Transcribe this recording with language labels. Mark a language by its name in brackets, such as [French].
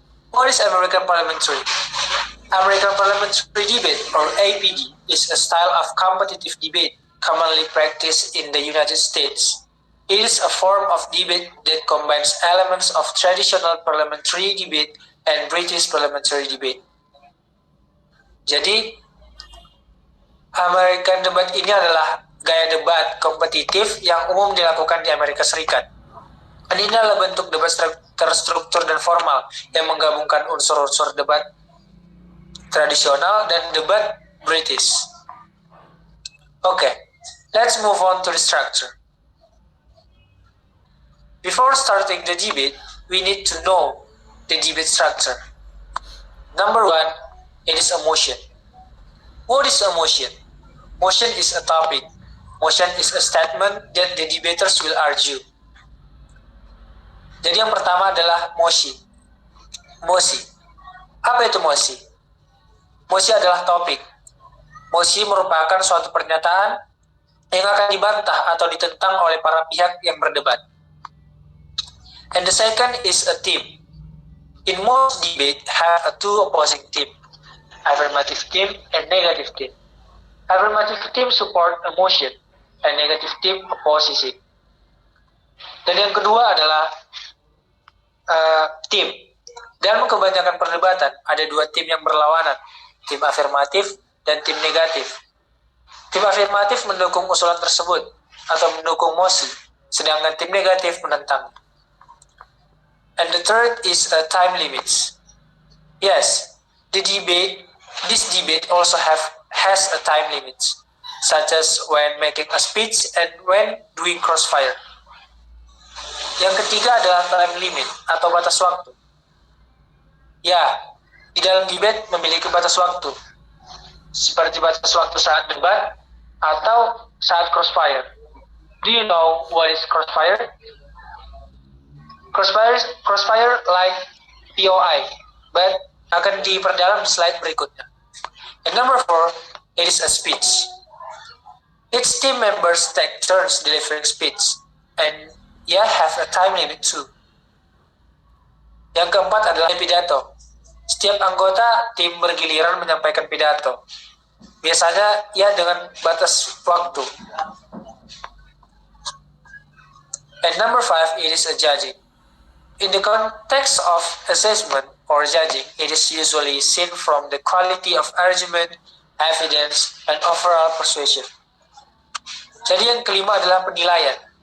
[English] What is American parliamentary? American parliamentary debate, or APD, is a style of competitive debate commonly practiced in the United States. It is a form of debate that combines elements of traditional parliamentary debate and British parliamentary debate. [Indonesian] Jadi, American debate ini adalah gaya debat kompetitif yang umum dilakukan di Amerika Serikat. Dan ini adalah bentuk debat terstruktur dan formal yang menggabungkan unsur-unsur debat tradisional dan debat British. [English] Okay, let's move on to the structure. Before starting the debate, we need to know the debate structure. Number 1, it is a motion. What is a motion? Motion is a topic. Motion is a statement that the debaters will argue. [Indonesian] Jadi yang pertama adalah mosi. Mosi. Apa itu mosi? Mosi adalah topik. Mosi merupakan suatu pernyataan yang akan dibantah atau ditentang oleh para pihak yang berdebat. [English] And the second is a team. In most debate have a 2 opposing team, affirmative team and negative team. Affirmative team support a motion, and negative team opposes it. [Indonesian] Dan yang kedua adalah tim. Dalam kebanyakan perdebatan, ada dua tim yang berlawanan, tim afirmatif dan tim negatif. Tim afirmatif mendukung usulan tersebut atau mendukung mosi, sedangkan tim negatif menentang. [English] And the third is time limits. Yes, this debate also has a time limit, such as when making a speech and when doing crossfire. [Indonesian] Yang ketiga adalah time limit atau batas waktu. Ya, di dalam debate memiliki batas waktu, seperti batas waktu saat debat atau saat crossfire. [English] Do you know what is crossfire? Crossfire like POI, but [Indonesian] akan diperdalam di slide berikutnya. [English] And number 4, it is a speech. Each team members take turns delivering speech, and have a time limit too. [Indonesian] Yang keempat adalah pidato. Setiap anggota tim bergiliran menyampaikan pidato. Biasanya dengan batas waktu. [English] And number 5, it is a judging. In the context of assessment or judging, it is usually seen from the quality of argument, evidence, and overall persuasion. [Indonesian] Jadi yang kelima adalah penilaian.